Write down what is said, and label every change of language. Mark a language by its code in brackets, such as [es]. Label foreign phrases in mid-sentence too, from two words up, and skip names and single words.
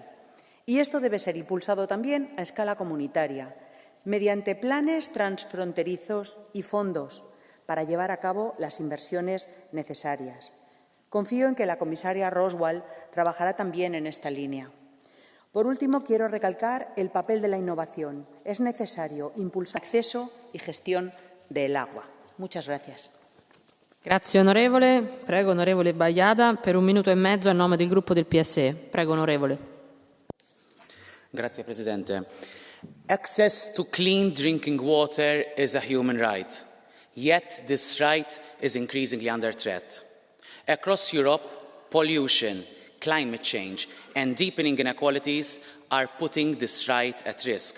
[es] Y esto debe ser impulsado también a escala comunitaria, mediante planes transfronterizos y fondos para llevar a cabo las inversiones necesarias. Confío en que la comisaria Roswell trabajará también en esta línea. Por último, quiero recalcar el papel de la innovación. Es necesario impulsar el acceso y gestión del agua. Muchas gracias. [it] Grazie onorevole. Prego onorevole Bagliata per 1 minuto e mezzo a nome del gruppo del PSE. Prego onorevole. Grazie Presidente. [en] Access to clean drinking water is a human right. Yet this right is increasingly under threat. Across Europe, pollution, climate change and deepening inequalities are putting this right at risk.